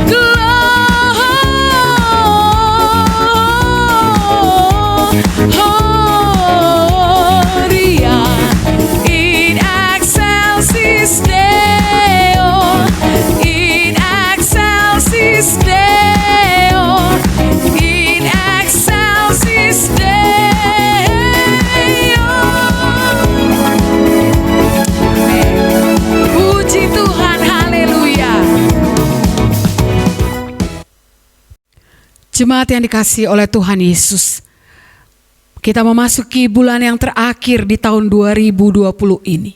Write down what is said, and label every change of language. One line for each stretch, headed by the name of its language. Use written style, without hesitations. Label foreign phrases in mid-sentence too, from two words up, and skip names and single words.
Latin: Gloria in excelsis Deo. In excelsis Deo. In excelsis Deo.
Indonesian: Puji Tuhan, haleluya. Jemaat yang dikasihi oleh Tuhan Yesus, kita memasuki bulan yang terakhir di tahun 2020 ini.